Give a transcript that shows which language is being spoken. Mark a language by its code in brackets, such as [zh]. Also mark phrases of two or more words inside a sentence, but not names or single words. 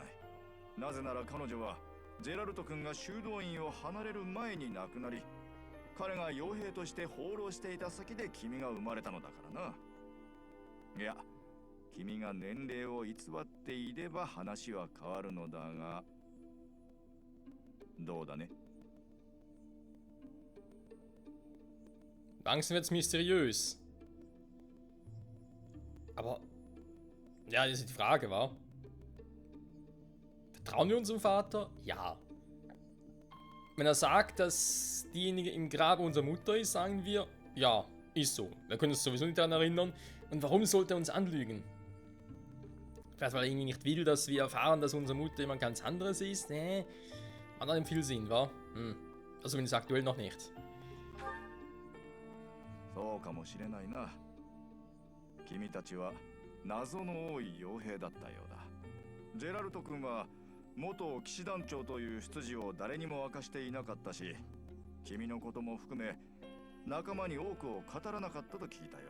[ja] なぜなら彼女はジェラルト君が修道院を離れる前に亡くなり、彼が傭兵として放浪していた先で君が生まれたのだからな。いや、君が年齢を偽っていれば話は変わるのだが、どうだね。 [de] Langsam wird's mysteriös. Aber, ja, das ist die Frage, wa? Vertrauen wir unserem Vater? Ja. Wenn er sagt, dass diejenige im Grab unserer Mutter ist, sagen wir, ja, ist so. Wir können uns sowieso nicht daran erinnern. Und warum sollte er uns anlügen? Vielleicht, weil er irgendwie nicht will, dass wir erfahren, dass unsere Mutter jemand ganz anderes ist? Nee, macht nicht viel Sinn, wa? Also zumindest aktuell noch nicht. [ja] そうかもしれないな。君たちは謎の多い傭兵だったようだ。ジェラルト君は元騎士団長という出自を誰にも明かしていなかったし、君のことも含め仲間に多くを語らなかったと聞いたよ。